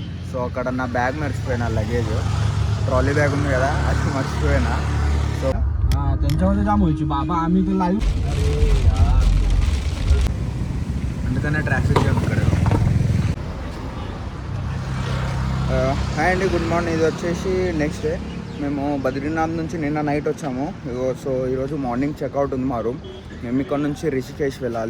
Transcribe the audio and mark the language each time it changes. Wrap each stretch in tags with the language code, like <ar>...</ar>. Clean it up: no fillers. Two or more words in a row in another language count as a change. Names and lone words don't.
<te>సో అక్కడ నా బ్యాగ్ మర్చిపోయినా,</te> <en>luggage trolley bag</en> <te>ఉంది కదా అది మర్చిపోయినా. సో</te> <mr>त्यांच्यामध्ये जाम व्हायची बाबा आम्ही तर लाईव्ह</mr> <te>అందుకనే ట్రాఫిక్ జామ్ ఇక్కడ. హాయ్ అండి,</te> <en>good morning.</en> <te>ఇది వచ్చేసి</te> <en>next day.</en> <te>మేము బద్రీనాథ్ నుంచి నిన్న నైట్ వచ్చాము. సో ఈరోజు</te> <en>morning checkout</en> <te>ఉంది మా రూమ్. మేము ఇక్కడ నుంచి రిషికేష్ వెళ్ళాలి.</te>